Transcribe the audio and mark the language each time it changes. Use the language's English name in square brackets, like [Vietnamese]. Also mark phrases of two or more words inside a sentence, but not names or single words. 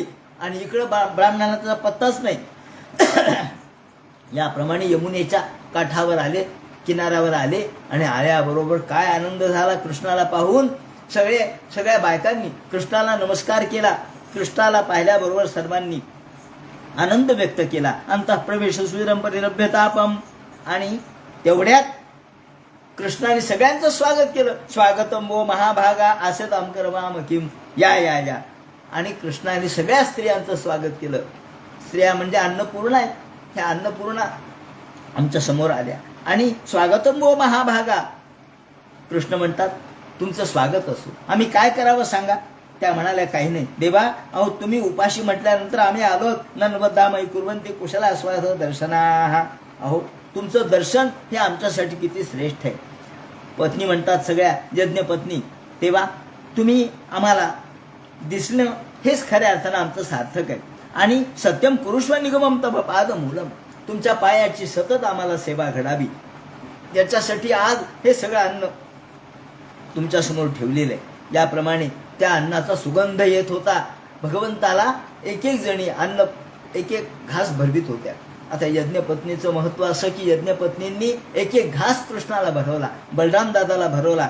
[Marathi] आणि इकडं ब्राह्मणाचा पत्ताच नाही. याप्रमाणे यमुनेच्या काठावर आले, किनाऱ्यावर आले आणि आल्याबरोबर काय आनंद झाला कृष्णाला पाहून. सगळ्या बायकांनी कृष्णाला नमस्कार केला. कृष्णाला पाहिल्याबरोबर सर्वांनी आनंद व्यक्त केला. [Sanskrit] अंतःप्रवेश सुरम परिरभ्यतापम. [Marathi] आणि तेवढ्यात कृष्णाने सगळ्यांचं स्वागत केलं. [Sanskrit] स्वागतम वो महाभागा आसताम करवाम किम, [Marathi] या या या. आणि कृष्णाने सगळ्या स्त्रियांचं स्वागत केलं. स्त्रिया म्हणजे अन्नपूर्णा आहे. ह्या अन्नपूर्णा आमच्या समोर आल्या आणि [Sanskrit] स्वागतम वो महाभागा. [Marathi] कृष्ण म्हणतात तुमचं स्वागत असो, आम्ही काय करावं सांगा. त्या म्हणाल्या काही नाही देवा, अहो तुम्ही उपाशी म्हटल्यानंतर आम्ही आलो. [Sanskrit] नन्वदामय कुर्वन्ति कुशला आस्वाद दर्शना. [Marathi] अहो तुमचं दर्शन हे आमच्यासाठी किती श्रेष्ठ आहे. पत्नी म्हणतात सगळ्या यज्ञपत्नी, तेव्हा तुम्ही आम्हाला दिसणं हेच खऱ्या अर्थानं आमचं सार्थक आहे. [Sanskrit] आणि सत्यम कुरुष्व निगमम तव पाद मूलम, [Marathi] तुमच्या पायाची सतत आम्हाला सेवा घडावी, याच्यासाठी आज हे सगळं अन्न तुमच्या समोर ठेवलेलं आहे. याप्रमाणे त्या अन्नाचा सुगंध येत होता. भगवंताला एक एक जणी अन्न एक एक घास भरवित होत्या. आता यज्ञपत्नीचं महत्व असं की यज्ञपत्नींनी एक एक घास कृष्णाला भरवला, बलराम दादाला भरवला.